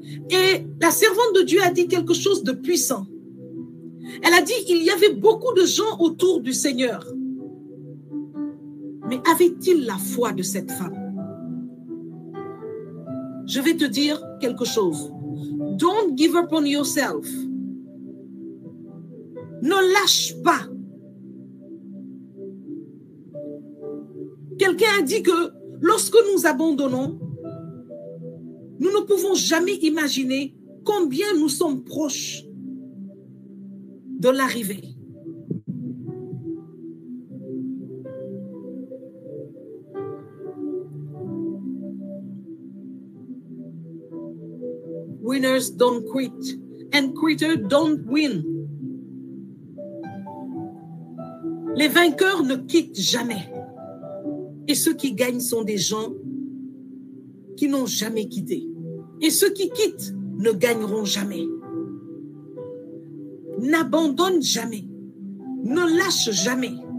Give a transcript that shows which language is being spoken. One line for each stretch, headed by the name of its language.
French: Et la servante de Dieu a dit quelque chose de puissant. Elle a dit, il y avait beaucoup de gens autour du Seigneur. Mais avait-il la foi de cette femme? Je vais te dire quelque chose.
English: Don't give up on yourself.
French: Ne lâche pas. Quelqu'un a dit que lorsque nous abandonnons, nous ne pouvons jamais imaginer combien nous sommes proches de l'arrivée.
English: Winners don't quit, and quitters don't win.
French: Les vainqueurs ne quittent jamais. Et ceux qui gagnent sont des gens qui n'ont jamais quitté. Et ceux qui quittent ne gagneront jamais. N'abandonne jamais. Ne lâche jamais.